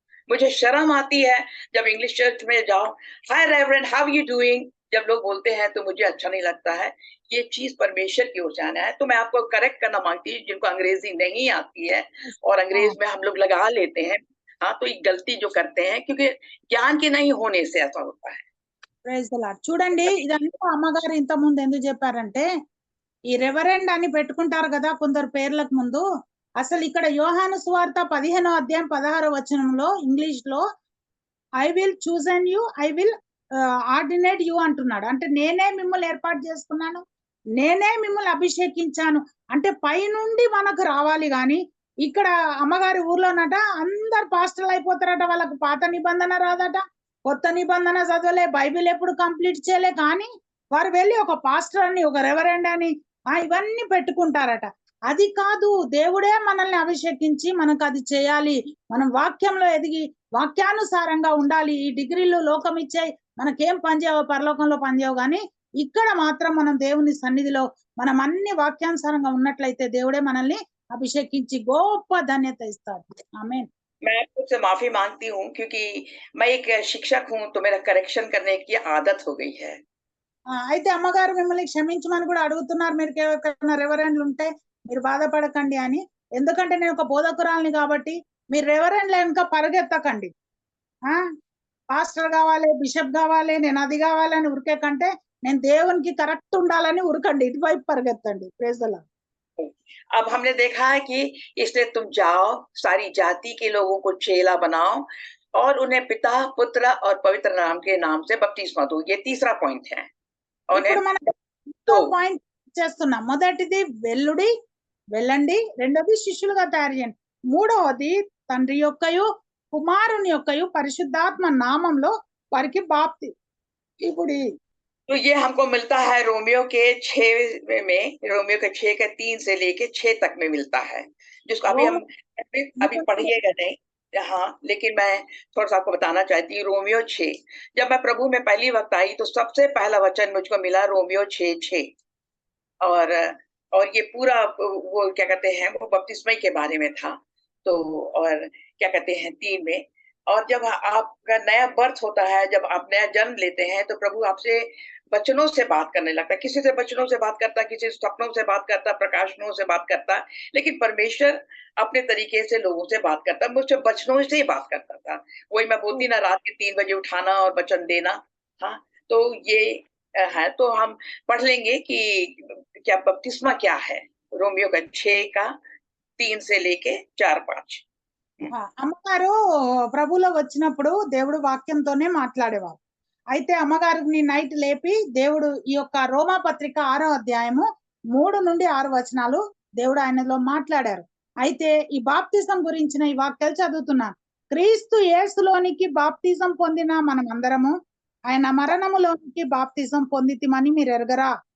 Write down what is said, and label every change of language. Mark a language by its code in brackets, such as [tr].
[hi] मुझे शर्म आती है जब इंग्लिश चर्च में जाओ, [en] hi reverend, how you doing, [hi] जब लोग बोलते हैं तो मुझे अच्छा नहीं लगता है। ये चीज परमेश्वर की ओर से आना है। तो मैं आपको करेक्ट करना मांगती हूँ जिनको अंग्रेजी नहीं आती है और अंग्रेज में हम लोग लगा लेते हैं, हाँ, तो ये गलती जो करते हैं क्योंकि ज्ञान के नहीं होने से ऐसा होता है। [en] Praise the lord. [te] చూడండి ఇదంతా అమ్మగారు ఇంత ముందు ఎందుకు చెప్పారంటే ఈ రెవరెండ్ అని పెట్టుకుంటారు కదా కొందరు పేర్లకు ముందు. అసలు ఇక్కడ యోహాను సువార్త 15:16 ఇంగ్లీష్ లో [en] I will chosen you, I will ordinate you [te] అంటున్నాడు. అంటే నేనే మిమ్మల్ని ఏర్పాటు చేసుకున్నాను, నేనే మిమ్మల్ని అభిషేకించాను అంటే పైనుండి మనకు రావాలి. గాని ఇక్కడ అమ్మగారి ఊర్లోనట అందరు పాస్టర్లు అయిపోతారట, వాళ్ళకు పాత నిబంధన రాదట, కొత్త నిబంధన చదవలే, బైబిల్ ఎప్పుడు కంప్లీట్ చేయలే, కానీ వారు వెళ్ళి ఒక పాస్టర్ అని, ఒక రెవరెండ్ అని ఇవన్నీ పెట్టుకుంటారట. అది కాదు, దేవుడే మనల్ని అభిషేకించి మనకు అది చేయాలి. మనం వాక్యంలో ఎదిగి వాక్యానుసారంగా ఉండాలి. ఈ డిగ్రీలు లోకం ఇచ్చే మనకేం పనిచేయవు, పరలోకంలో పనిచేయవు, కానీ ఇక్కడ మాత్రం మనం దేవుని సన్నిధిలో మనం అన్ని వాక్యానుసారంగా ఉన్నట్లయితే దేవుడే మనల్ని అభిషేకించి గొప్ప ధన్యత ఇస్తాడు. ఆమేన్. [hi] मैं आपसे माफी मांगती हूँ क्योंकि मैं एक शिक्षक हूँ तो मेरा करेक्शन करने की आदत हो गई है। [te] అయితే అమ్మగారు మిమ్మల్ని క్షమించమని కూడా అడుగుతున్నారు. మీరు ఎవరికైనా రెవరెండ్లు ఉంటే మీరు బాధపడకండి అని. ఎందుకంటే నేను ఒక బోధకురాలిని కాబట్టి మీరు రెవరెండ్ల వెనుక పరిగెత్తకండి. పాస్టర్ కావాలి, బిషప్ కావాలి, నేను అది కావాలని ఉరికే కంటే నేను దేవునికి కరెక్ట్ ఉండాలని ఉరకండి, ఇటువైపు పరిగెత్తండి. [en] Praise the Lord. [hi] अब हमने देखा है कि इसलिए तुम जाओ, सारी जाति के लोगों को चेला बनाओ और उन्हें पिता, पुत्र और पवित्र नाम के नाम से बपतिस्मा दो। ये तीसरा पॉइंट है। [te] ఇప్పుడు మనం [hi] तो [te] పాయింట్ చేస్తున్నాం. మొదటిది వెళ్ళండి, రెండోది శిష్యులుగా తయారు చేయండి, మూడవది తండ్రి యొక్కయు కుమారుని యొక్కయు పరిశుద్ధాత్మ నామంలో వారికి బాప్తి. ఇప్పుడు [hi] तो ये हमको मिलता है रोमियो के 6 में, रोमियो के 6 के 3 से लेके 6 तक में मिलता है, जिसको अभी हम अभी पढ़िएगा नहीं हाँ, लेकिन मैं थोड़ा सा आपको बताना चाहती हूँ। रोमियो 6, जब मैं प्रभु में पहली वक्त आई तो सबसे पहला वचन मुझको मिला रोमियो 6:6 और ये पूरा वो क्या कहते हैं वो बपतिस्मा के बारे में था। तो और क्या कहते हैं 3 में, और जब आपका नया बर्थ होता है, जब आप नया जन्म लेते हैं तो प्रभु आपसे वचनों से बात करने लगता है। किसी से वचनों से बात करता, किसी से सपनों से बात करता, प्रकाशनों से बात करता, लेकिन परमेश्वर अपने तरीके से लोगों से बात करता, मुझसे वचनों से ही बात करता था। वही मैं बोलती ना, रात के 3 बजे उठाना और वचन देना। हाँ, तो ये है। तो हम पढ़ लेंगे कि क्या बपतिस्मा क्या है, रोमियो का 6 का 3 से लेके 4-5। [te] అమ్మగారు ప్రభులో వచ్చినప్పుడు దేవుడు వాక్యంతోనే మాట్లాడేవారు. అయితే అమ్మగారిని నైట్ లేపి దేవుడు ఈ యొక్క రోమా పత్రిక 6వ అధ్యాయము 3 నుండి 6 వచనాలు దేవుడు ఆయనలో మాట్లాడారు. అయితే ఈ బాప్తిజం గురించిన ఈ వాక్యాలు చదువుతున్నాను. క్రీస్తు యేసులోనికి బాప్తిజం పొందిన మనం అందరము ఆయన మరణములోనికి బాప్తిజం పొందితిమని మీరు ఎరగరా?